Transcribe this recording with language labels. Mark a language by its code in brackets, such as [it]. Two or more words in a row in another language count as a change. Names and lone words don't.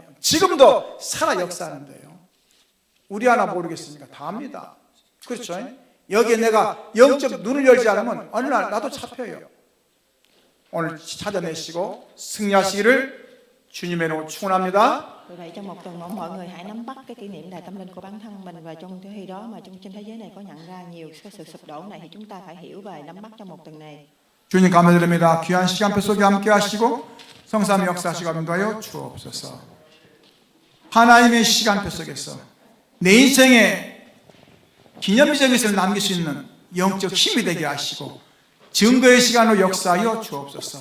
[ko] 지금도 살아 역사하는데요. 우리 하나 모르겠습니까? 다 압니다. 그렇죠? 여기에 내가 영적 눈을 열지 않으면 어느 날 나도 잡혀요. 오늘 찾아내시고 승리하시기를 주님의 이름으로 축원합니다. [vi] Vì vậy trong một tuần mọi người hãy nắm bắt cái kỷ niệm đại tâm linh của bản thân mình, và trong khi đó mà trên thế giới này có nhận ra nhiều cái sự sụp đổ này thì chúng ta phải hiểu và nắm bắt trong một tuần này. [ko] 주님 감사드립니다. 귀한 시간표 속에 함께 하시고 성삼위 역사하시고 인도하여 주옵소서. 하나님의 시간표 속에서 내 인생의 기념비적인 것을 남길 수 있는 영적 힘이 되게 하시고 증거의 시간으로 역사하여 주옵소서.